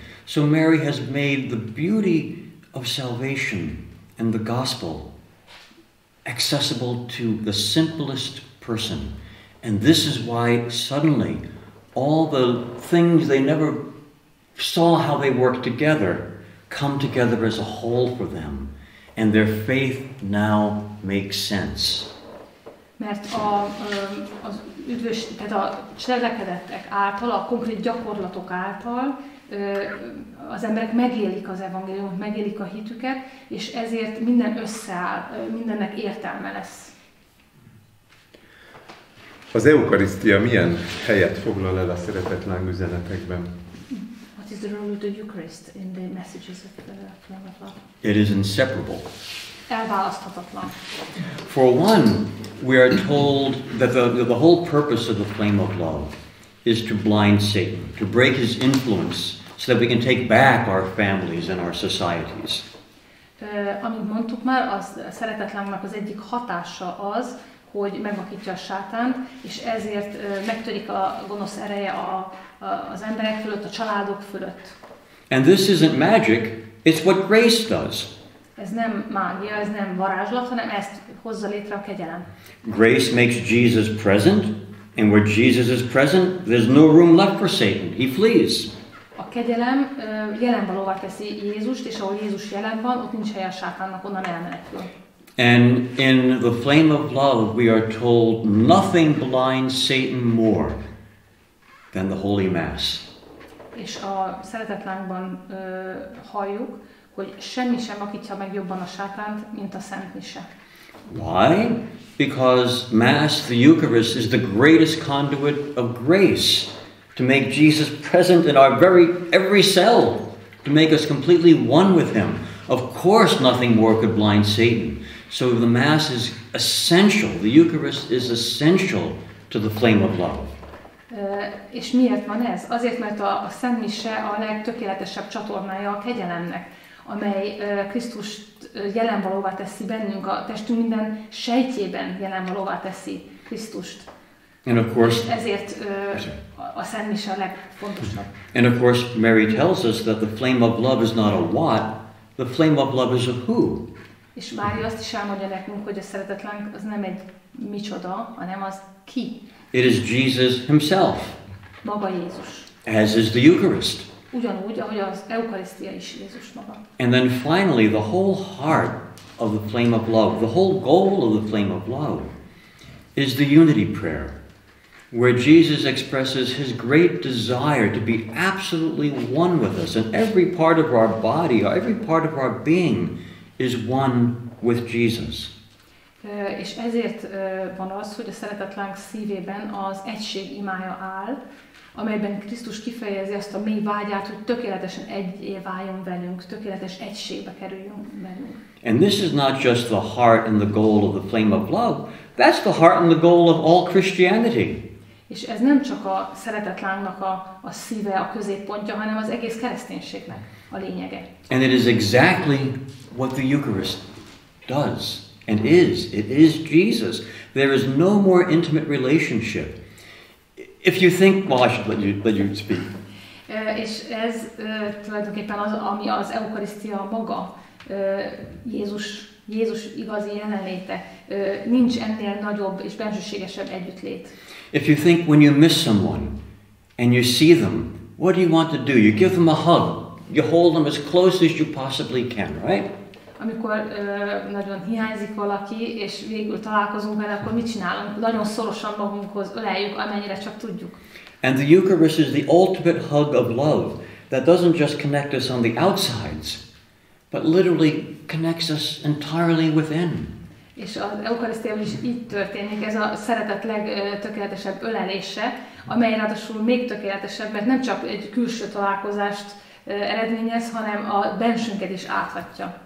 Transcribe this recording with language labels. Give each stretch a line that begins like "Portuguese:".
English: So Mary has made the beauty of salvation and the gospel accessible to the simplest person. And this is why suddenly all the things they never saw how they work together come together as a whole for them. And their faith now makes sense.
Hungarian: Mert az tehát a cselekedettek által, a konkrét gyakorlatok által az emberek megélik az evangéliumot, megélik a hitüket, és ezért minden összeáll, mindennek értelme lesz. Az eukarisztia milyen helyet foglal el a Szeretetláng üzenetekben?
English: What is the role of the Eucharist in the messages of the flame of love? It is inseparable.
Hungarian: Elválaszthatatlan.
English: For one, we are told that the whole purpose of the flame of love is to blind Satan, to break his influence, so that we can take back our families and our societies.
Hungarian: Amint mondtuk már, az Szeretetlángnak az egyik hatása az, hogy megvakítja a sátánt, és ezért megtörik a gonosz ereje az emberek fölött, a családok fölött.
English: And this isn't magic, it's what grace does.
Hungarian: Ez nem mágia, ez nem varázslat, hanem ezt hozza létre a kegyelem.
English: Grace makes Jesus present, and where Jesus is present, there's no room left for Satan. He flees.
Hungarian: A kegyelem jelenvalóvá teszi Jézust, és ahol Jézus jelen van, ott nincs helye a sátánnak, onnan elmenekül.
English: And in the flame of love, we are told nothing blinds Satan more than the Holy Mass.
Hungarian: És a Szeretetlángban halljuk, hogy semmi sem vakítja meg jobban a sátánt, mint a Szent Mise.
English: Why? Because Mass, the Eucharist, is the greatest conduit of grace to make Jesus present in our every cell, to make us completely one with Him. Of course, nothing more could blind Satan. So the Mass is essential. The Eucharist is essential to the flame of love.
Hungarian: És miért van ez? Azért, mert a Szent Mise a legtökéletesebb csatornája a kegyelemnek, amely Krisztust jelenvalóvá teszi bennünk, a testünk minden sejtjében jelenvalóvá teszi Krisztust.
English: And of course,
Hungarian: és ezért a Szent Mise a legfontosabb.
English: And of course, Mary tells us that the flame of love is not a what, the flame of love is a who.
Hungarian: És Mária azt is elmondja nekünk, hogy a szeretetláng az nem egy micsoda, hanem az ki.
English: It is Jesus himself.
Hungarian: Maga Jézus.
English: As is the Eucharist.
Hungarian: Ugyanúgy, ahogy az eukarisztia is Jézus maga.
English: And then finally, the whole heart of the flame of love, the whole goal of the flame of love is the unity prayer, where Jesus expresses his great desire to be absolutely one with us, and every part of our body, every part of our being is one with Jesus.
Hungarian: És ezért van az, hogy a Szeretetláng szívében az egység imája áll, amelyben Krisztus kifejezi azt a mély vágyát, hogy tökéletesen egyé váljon velünk, tökéletes egységbe kerüljön velünk.
English: And this is not just the heart and the goal of the flame of love, that's the heart and the goal of all Christianity.
Hungarian: És ez nem csak a szeretetlángnak a szíve, a középpontja, hanem az egész kereszténységnek a lényege.
English: And it is exactly what the Eucharist does and is. It is Jesus. There is no more intimate relationship. If you think, well, I should let you speak.
Hungarian: És ez tulajdonképpen az, ami az eukarisztia maga, Jézus igazi jelenléte. Nincs ennél nagyobb és bensőségesebb együttlét.
English: If you think when you miss someone and you see them, what do you want to do? You give them a hug. You hold them as close as you possibly can, right?
Hungarian: Amikor nagyon hiányzik valaki, és végül találkozunk vele, akkor mit csinálunk? Nagyon szorosan magunkhoz öleljük, amennyire csak tudjuk.
English: And the Eucharist is the ultimate hug of love that doesn't just connect us on the outsides, but literally connects us entirely within.
Hungarian: És az eukarisztiában is így történik, ez a szeretet legtökéletesebb ölelése, amely ráadásul még tökéletesebb, mert nem csak egy külső találkozást eredményez, hanem a bensünket is áthatja.